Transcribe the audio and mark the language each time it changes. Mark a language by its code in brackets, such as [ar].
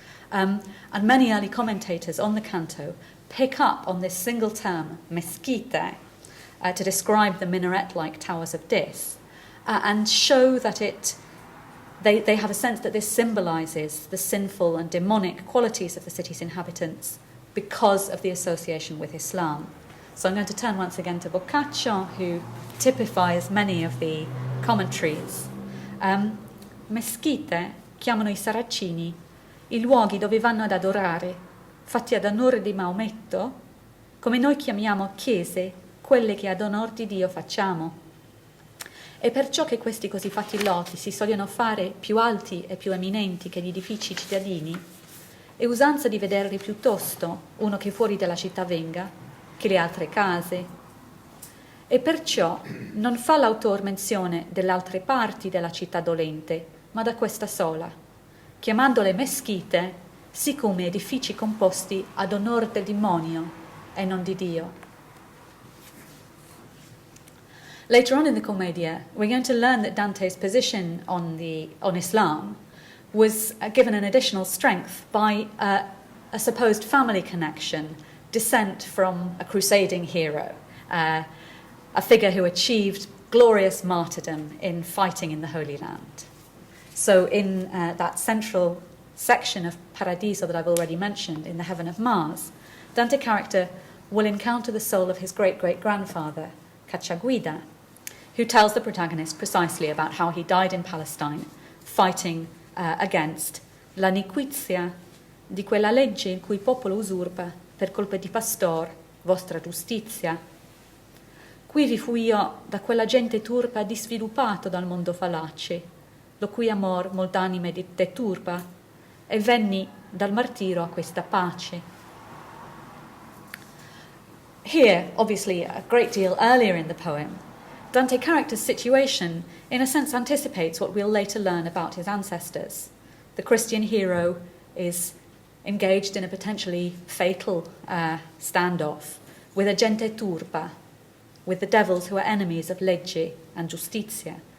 [en] And many early commentators on the canto pick up on this single term, mesquite, to describe the minaret-like towers of Dis, and show that they have a sense that this symbolises the sinful and demonic qualities of the city's inhabitants because of the association with Islam. So I'm going to turn once again to Boccaccio, who typifies many of the commentaries. [it] Mesquite chiamano I Saracini i luoghi dove vanno ad adorare, fatti ad onore di Maometto, come noi chiamiamo chiese quelle che ad onor di Dio facciamo. E perciò che questi cosifatti loti si sogliono fare più alti e più eminenti che gli edifici cittadini, è usanza di vederli piuttosto uno che fuori dalla città venga che le altre case. E perciò non fa l'autor menzione delle altre parti della città dolente, ma da questa sola, chiamandole meschite, siccome edifici composti ad onor del demonio e non di Dio. [en] Later on in the Commedia, we're going to learn that Dante's position on Islam was given an additional strength by a supposed family connection, descent from a crusading hero, a figure who achieved glorious martyrdom in fighting in the Holy Land. So in that central section of Paradiso that I've already mentioned, in the Heaven of Mars, Dante character will encounter the soul of his great-great-grandfather, Cacciaguida, who tells the protagonist precisely about how he died in Palestine, fighting against [it] la niquizia di quella legge in cui il popolo usurpa per colpe di pastor vostra giustizia. Qui vi fui io da quella gente turpa disviluppato dal mondo fallace, lo cui amor molt'anime deturpa, e venni dal martiro a questa pace. [en] Here, obviously, a great deal earlier in the poem, Dante character's situation, in a sense, anticipates what we'll later learn about his ancestors. The Christian hero is engaged in a potentially fatal standoff with a gente turpa, with the devils who are enemies of legge and giustizia.